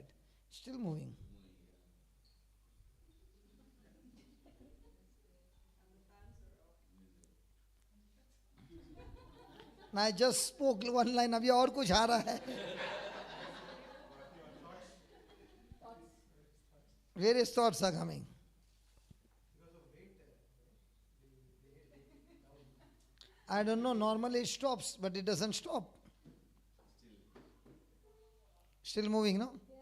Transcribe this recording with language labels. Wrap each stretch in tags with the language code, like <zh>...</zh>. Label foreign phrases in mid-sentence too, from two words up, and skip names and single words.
<en>Still moving. I just spoke one line,</en> <hi>अभी और कुछ आ रहा है.</hi> <en>Various thoughts are coming. I don't know, normally it stops, but it doesn't stop. Still moving, no?</en>